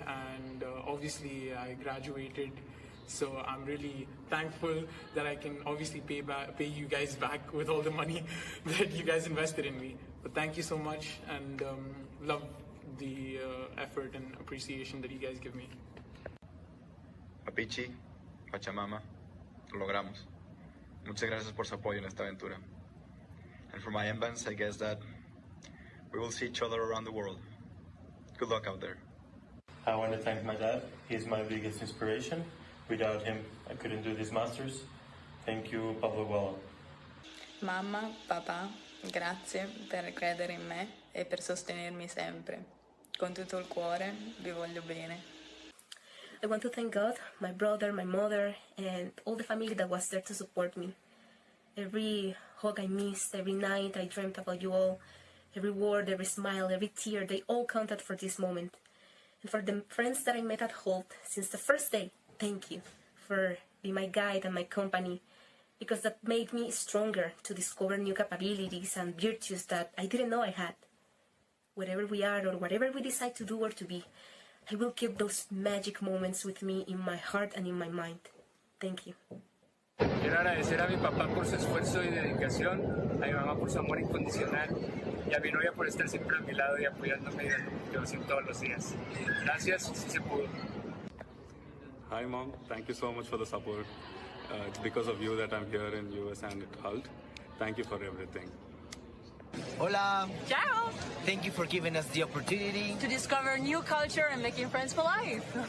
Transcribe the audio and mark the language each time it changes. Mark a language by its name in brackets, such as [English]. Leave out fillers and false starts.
[English] And obviously I graduated, so I'm really thankful that I can obviously pay you guys back with all the money that you guys invested in me. But thank you so much, and love the effort and appreciation that you guys give me. [Spanish] Papichi, Pachamama, lo logramos. Muchas gracias por su apoyo en esta aventura. [English] And for my MBANs, I guess that we will see each other around the world. Good luck out there. I want to thank my dad. He's my biggest inspiration. Without him, I couldn't do these masters. Thank you, Pablo Guala. [Italian] Mamma, papà, grazie per credere in me e per sostenermi sempre. Con tutto il cuore, vi voglio bene. [English] I want to thank God, my brother, my mother, and all the family that was there to support me. Every hug I missed, every night I dreamt about you all, every word, every smile, every tear, they all counted for this moment. And for the friends that I met at Hult since the first day, thank you for being my guide and my company, because that made me stronger to discover new capabilities and virtues that I didn't know I had. Wherever we are or whatever we decide to do or to be, I will keep those magic moments with me in my heart and in my mind. Thank you. [Spanish] Quiero agradecer a mi papá por su esfuerzo y dedicación, a mi mamá por su amor incondicional y a mi novia por estar siempre a mi lado y apoyándome y dando motivación todos los días. Gracias, sí se pudo. [English] Hi Mom, thank you so much for the support. It's because of you that I'm here in US and at Hult. Thank you for everything. [Spanish] Hola. [Italian] Ciao. [English] Thank you for giving us the opportunity to discover new culture and making friends for life.